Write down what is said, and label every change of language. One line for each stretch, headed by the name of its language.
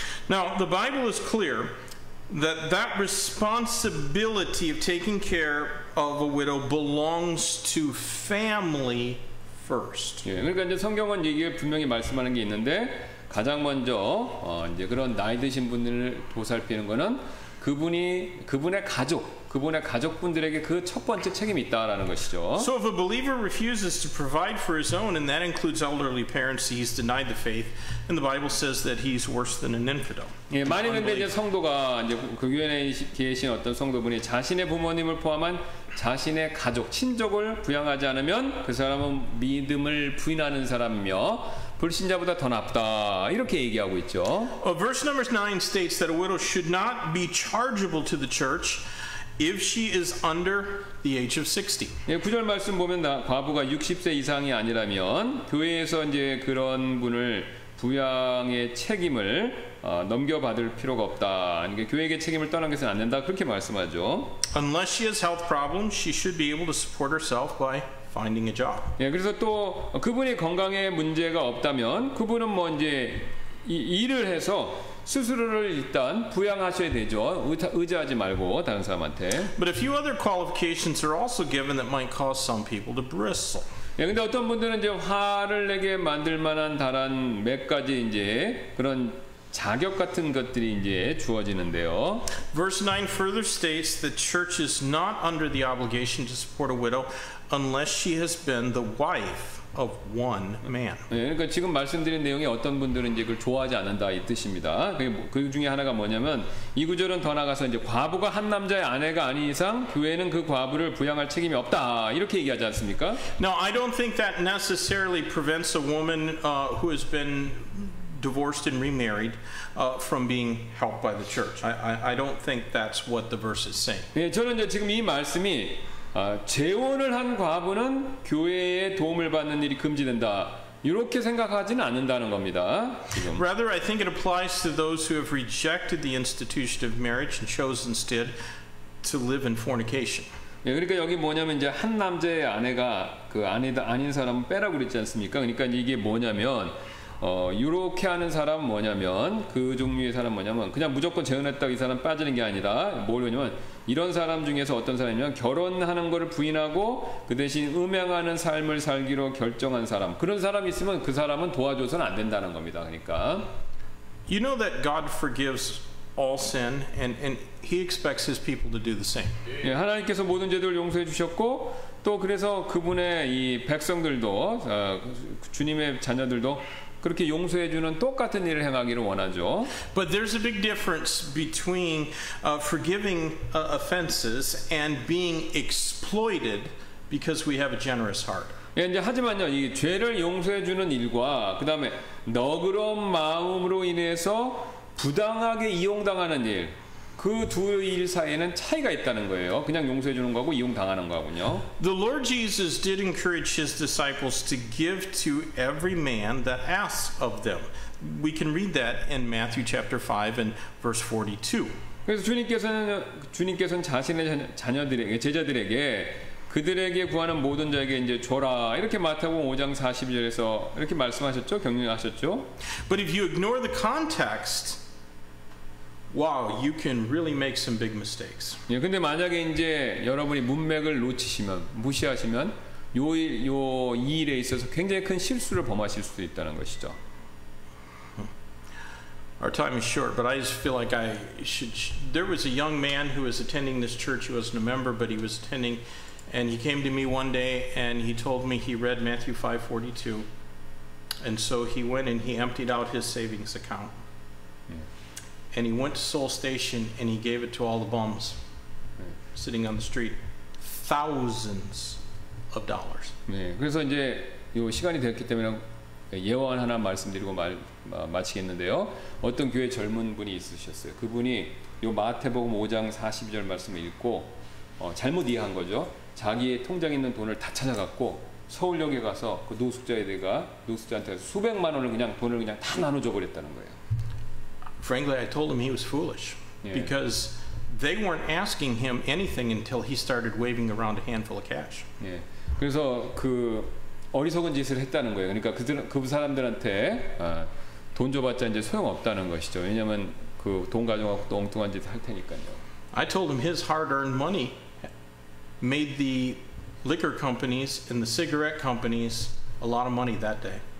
English: Now, the Bible is clear that responsibility of taking care of a widow belongs to family first.
Korean: 예, 그러니까 이제 성경은 얘기에 분명히 말씀하는 게 있는데 가장 먼저 이제 그런 나이 드신 분들을 보살피는 거는 그분의 가족, 그분의 가족분들에게 그 첫 번째 책임이 있다라는 것이죠.
English: So if a believer refuses to provide for his own, and that includes elderly parents, he's denied the faith, and the Bible says that he's worse than an infidel.
Korean: 예, 만일 근데 이제 성도가 이제 그 교회 내에 계신 어떤 성도분이 자신의 부모님을 포함한 자신의 가족, 친족을 부양하지 않으면 그 사람은 믿음을 부인하는 사람이며 불신자보다 더 나쁘다 이렇게 얘기하고 있죠.
English: Verse number 9 states that a widow should not be chargeable to the church if she is under the age of 60.
Korean: 예, 9절 말씀 보면 과부가 60세 이상이 아니라면 교회에서 이제 그런 분을 부양의 책임을 넘겨받을 필요가 없다. 그러니까 교회에게 책임을 떠넘겨서는 안 된다. 그렇게 말씀하죠.
English: Unless she has health problems, she should be able to support herself by finding a job.
Korean: 예, 그래서 또 그분이 건강에 문제가 없다면 그분은 뭐 이제 일을 해서 스스로를 일단 부양하셔야 되죠. 의지하지 말고 다른 사람한테.
English: But a few other qualifications are also given that might cause some people to bristle.
Korean: 예, 근데 어떤 분들은 이제 화를 내게 만들 만한 다른 몇 가지 이제 그런 자격 같은 것들이 이제 주어지는데요.
English: Verse 9 further states that church is not under the obligation to support a widow unless she has been the wife of one man.
Korean: 예, 그러니까 지금 말씀드린 내용이 어떤 분들은 이제 그걸 좋아하지 않는다 이 뜻입니다. 그 중에 하나가 뭐냐면 이 구절은 더 나가서 이제 과부가 한 남자의 아내가 아닌 이상 교회는 그 과부를 부양할 책임이 없다 이렇게 얘기하지 않습니까?
English: Now, I don't think that necessarily prevents a woman who has been divorced and remarried from being helped by the church. I don't think that's what the verse is saying.
Korean: 예, 저는 이제 지금 이 말씀이 재혼을 한 과부는 교회의 도움을 받는 일이 금지된다. 이렇게 생각하지는 않는다는 겁니다. 지금.
English: Rather, I think it applies to those who have rejected the institution of marriage and chose instead to live in fornication.
Korean: 예, 그러니까 여기 뭐냐면 이제 한 남자의 아내가 그 아닌 사람은 빼라고 그랬지 않습니까? 그러니까 이게 뭐냐면 이렇게 하는 사람은 뭐냐면 그 종류의 사람 뭐냐면 그냥 무조건 재혼했다고 이 사람 빠지는 게 아니라 뭐냐면 이런 사람 중에서 어떤 사람이냐면 결혼하는 거를 부인하고 그 대신 음행하는 삶을 살기로 결정한 사람 그런 사람이 있으면 그 사람은 도와줘서는 안 된다는 겁니다. 그러니까
English: You know that God forgives all sin and he expects his people to do the same.
Korean: 예, 하나님께서 모든 죄들을 용서해 주셨고 또 그래서 그분의 이 백성들도 주님의 자녀들도 그렇게 용서해주는 똑같은 일을 행하기를 원하죠.
English: But there's a big difference between forgiving offenses and being exploited because we have a generous heart.
Korean: 예, 이제 하지만요, 이 죄를 용서해주는 일과 그 다음에 너그러운 마음으로 인해서 부당하게 이용당하는 일, 그 두 일 사이에는 차이가 있다는 거예요. 그냥 용서해 주는 거하고 이용당하는 거하고요.
English: The Lord Jesus did encourage his disciples to give to every man that asks of them. We can read that in Matthew chapter 5 and verse 42.
Korean: 그래서 주님께서는 자신의 자녀들에게 제자들에게 그들에게 구하는 모든 자에게 이제 줘라 이렇게 마태복음 5장 42절에서 이렇게 말씀하셨죠, 격려하셨죠.
English: But if you ignore the context, wow, you can really make some big mistakes.
Korean: 예, 근데 만약에 이제 여러분이 문맥을 놓치시면 무시하시면 이 일에 있어서 굉장히 큰 실수를 범하실 수도 있다는 것이죠.
English: Our time is short, but I just feel like I should. There was a young man who was attending this church. He wasn't a member, but he was attending, and he came to me one day and he told me he read Matthew 5:42, and so he went and he emptied out his savings account. And he went to Soul Station and he gave it to all the bums sitting on the street. Thousands of dollars.
Korean: 네, 그래서 이제 요 시간이 됐기 때문에 예언 하나 말씀드리고 마치겠는데요. 어떤 교회 젊은 분이 있으셨어요. 그분이 요 마태복음 5장 42절 말씀을 읽고 잘못 이해한 거죠. 자기의 통장에 있는 돈을 다 찾아갖고 서울역에 가서 그 노숙자한테 수백만 원을 돈을 그냥 다 나눠줘 버렸다는 거예요.
English: Frankly, I told him he was foolish because they weren't asking him anything until he started waving around a handful of cash.
Korean: 예. 그래서 그 어리석은 짓을 했다는 거예요. 그러니까 그 사람들한테 돈 줘봤자 이제 소용 없다는 것이죠. 왜냐하면 그 돈 가져가고 또 엉뚱한 짓 할 테니까요.
English: I told him his hard-earned money made the liquor companies and the cigarette companies a lot of money that day.